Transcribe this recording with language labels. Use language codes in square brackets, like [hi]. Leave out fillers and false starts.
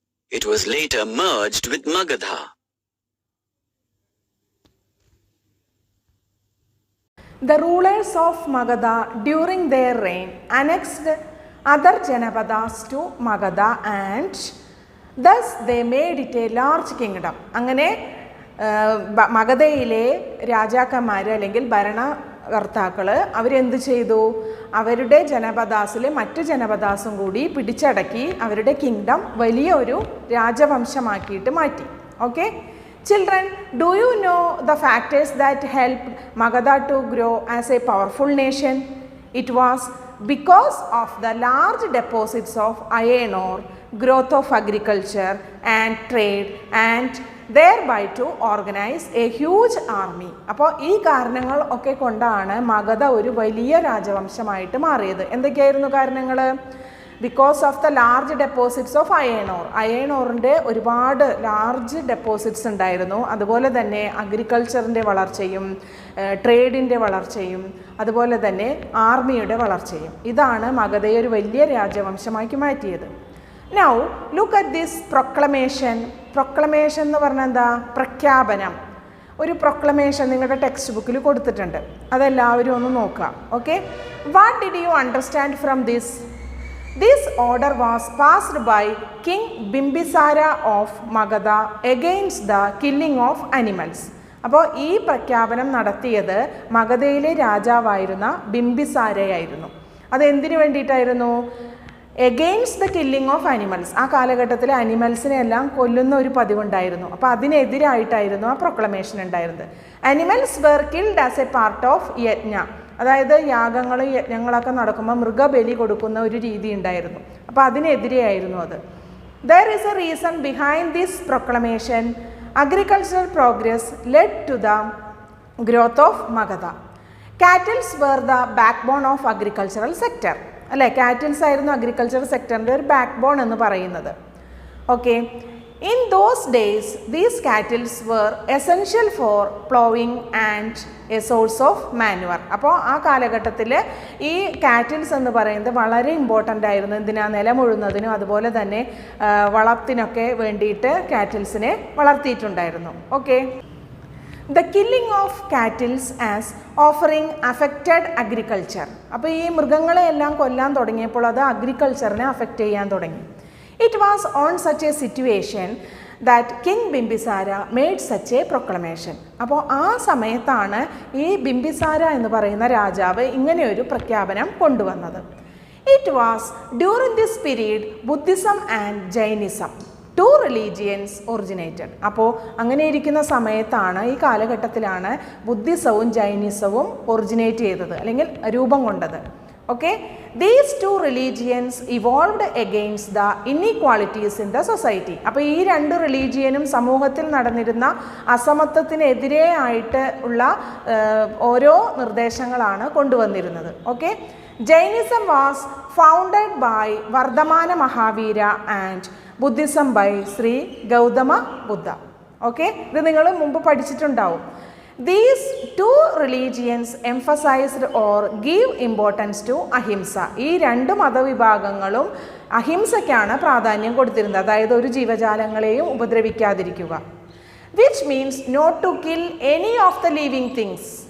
[en] It was later merged with Magadha. The rulers of Magadha during their reign annexed other Janapadas to Magadha and thus they made it a large kingdom. [ml] അങ്ങനെ മഗധയിലെ രാജാക്കന്മാർ അല്ലെങ്കിൽ ഭരണകർത്താക്കൾ അവരെന്ത് ചെയ്തു? അവരുടെ ജനപദാസിലെ മറ്റു ജനപദാസും കൂടി പിടിച്ചടക്കി അവരുടെ കിങ്ഡം വലിയൊരു രാജവംശമാക്കിയിട്ട് മാറ്റി. [en] Okay Children, do you know the factors that helped Magadha to grow as a powerful nation? It was because of the large deposits of iron ore, growth of agriculture and trade and thereby to organize a huge army. [ml] അപ്പോൾ ഈ കാരണങ്ങൾ ഒക്കെ കൊണ്ടാണ് മഗധ ഒരു വലിയ രാജവംശമായിട്ട് മാറിയത്. എന്തൊക്കെയായിരുന്നു കാരണങ്ങൾ? [en] Because of the large deposits of iron ore. [ml] Iron ഓറിൻ്റെ ഒരുപാട് ലാർജ് ഡെപ്പോസിറ്റ്സ് ഉണ്ടായിരുന്നു. അതുപോലെ തന്നെ അഗ്രികൾച്ചറിൻ്റെ വളർച്ചയും ട്രേഡിൻ്റെ വളർച്ചയും അതുപോലെ തന്നെ ആർമിയുടെ വളർച്ചയും. ഇതാണ് മഗധയെ ഒരു വലിയ രാജവംശമാക്കി മാറ്റിയത്. [en] Now look at this proclamation. [ml] Proclamation എന്ന് പറഞ്ഞാൽ എന്താ? പ്രഖ്യാപനം. ഒരു പ്രൊക്ലമേഷൻ നിങ്ങളുടെ ടെക്സ്റ്റ് ബുക്കിൽ കൊടുത്തിട്ടുണ്ട്, അതെല്ലാവരും ഒന്ന് നോക്കാം. [en] Okay, what did you understand from this? This order was passed by King Bimbisara of Magadha against the killing of animals. [ml] അപ്പോൾ ഈ പ്രഖ്യാപനം നടത്തിയത് മഗധയിലെ രാജാവായിരുന്ന ബിംബിസാരയായിരുന്നു. അതെന്തിനു വേണ്ടിയിട്ടായിരുന്നു? [en] Against the killing of animals. [ml] ആ കാലഘട്ടത്തിൽ അനിമൽസിനെ എല്ലാം കൊല്ലുന്ന ഒരു പതിവുണ്ടായിരുന്നു. അപ്പോൾ അതിനെതിരായിട്ടായിരുന്നു ആ പ്രൊക്ലമേഷൻ ഉണ്ടായിരുന്നത്. [en] Animals were killed as a part of yajna. [ml] അതായത് യാഗങ്ങളും യജ്ഞങ്ങളൊക്കെ നടക്കുമ്പോൾ മൃഗബലി കൊടുക്കുന്ന ഒരു രീതി ഉണ്ടായിരുന്നു. അപ്പോൾ അതിനെതിരെയായിരുന്നു അത്. [en] There is a reason behind this proclamation. Agricultural progress led to the growth of Magadha. Cattles were the backbone of agricultural sector. [ml] അല്ലേ, കാറ്റിൽസ് ആയിരുന്നു അഗ്രികൾച്ചറൽ സെക്ടറിൻ്റെ ഒരു ബാക്ക് ബോൺ എന്ന് പറയുന്നത്. [en] Okay, in those days these cattle were essential for plowing and a source of manure. [ml] അപ്പോൾ ആ കാലഘട്ടത്തിൽ ഈ cattles എന്ന് പറയുന്നത് വളരെ ഇമ്പോർട്ടൻ്റ് ആയിരുന്നു. എന്തിനാ? നിലമുഴുന്നതിനും അതുപോലെ തന്നെ വളത്തിനൊക്കെ വേണ്ടിയിട്ട് കാറ്റിൽസിനെ വളർത്തിയിട്ടുണ്ടായിരുന്നു. [en] Okay, the killing of cattles as offering affected agriculture. [ml] അപ്പോൾ ഈ മൃഗങ്ങളെയെല്ലാം കൊല്ലാൻ തുടങ്ങിയപ്പോൾ അത് അഗ്രികൾച്ചറിനെ അഫക്റ്റ് ചെയ്യാൻ തുടങ്ങി. [en] It was on such a situation that King Bimbisara made such a proclamation. [ml] അപ്പോൾ ആ സമയത്താണ് ഈ ബിംബിസാര എന്ന് പറയുന്ന രാജാവ് ഇങ്ങനെയൊരു പ്രഖ്യാപനം കൊണ്ടുവന്നത്. [en] It was during this period Buddhism and Jainism, two religions originated. [ml] അപ്പോൾ അങ്ങനെ ഇരിക്കുന്ന സമയത്താണ്, ഈ കാലഘട്ടത്തിലാണ് ബുദ്ധിസവും ജൈനിസവും ഒറിജിനേറ്റ് ചെയ്തത് അല്ലെങ്കിൽ രൂപം കൊണ്ടത്. [en] Okay, these two religions evolved against the inequalities in the society. [ml] അപ്പോൾ ഈ രണ്ട് റിലീജിയനും സമൂഹത്തിൽ നടന്നിരുന്ന അസമത്വത്തിനെതിരെ ആയിട്ട് ഉള്ള ഓരോ നിർദ്ദേശങ്ങളാണ് കൊണ്ടുവന്നിരുന്നത്. [en] Okay, Jainism was founded by Vardhamana Mahavira and Buddhism by Shri Gautama Buddha. [ml] Okay, ഇത് നിങ്ങൾ മുമ്പ് പഠിച്ചിട്ടുണ്ടാവും. [en] These two religions emphasized or give importance to ahimsa. [ml] ഈ രണ്ട് മതവിഭാഗങ്ങളും അഹിംസയ്ക്കാണ് പ്രാധാന്യം കൊടുത്തിരുന്നത്. അതായത് ഒരു ജീവജാലങ്ങളെയും ഉപദ്രവിക്കാതിരിക്കുക. [en] Which means not to kill any of the living things.